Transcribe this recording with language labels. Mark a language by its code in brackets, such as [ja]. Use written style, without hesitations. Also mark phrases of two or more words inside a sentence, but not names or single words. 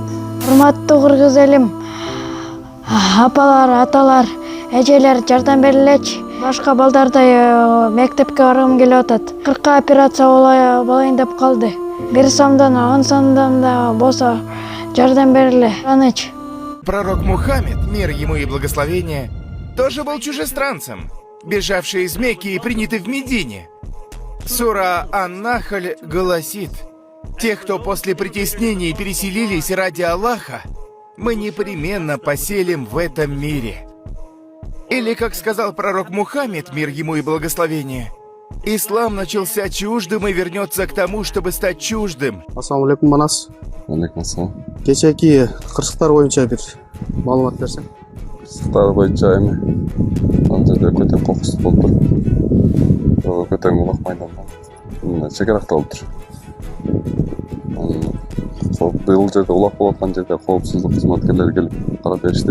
[ky] Урматтуу кыргыз элим, апалар, аталар, эжелер жардам берилечи. Башка балдардай мектепке баргым келип атат. 40 операция болайын деп калды. 1 сомдон 10 сомдон да болсо жардам бергиле. Аныч. [ru] Пророк Мухаммед, мир ему и благословение, тоже был чужестранцем, бежавший из Мекки и принятый в Медине. Сура Ан-Нахль гласит: «Тех, кто после притеснений переселились ради Аллаха, мы непременно поселим в этом мире». Или, как сказал пророк Мухаммед, мир ему и благословение, ислам начался чуждым и вернется к тому, чтобы стать чуждым. [ky] Ассалаумалейкум, Манас. Алейкум ассалам. Кечээки кырсыктар боюнча бир маалымат берсең. Кырсыктар боюнча эми ал жерде көтөң кокустук болуп тур. Көтөң улак майдандан чек аракта болуп тур. Бул жерде улак болуп аткан жерде коопсуздук кызматкерлери келип карап беришти.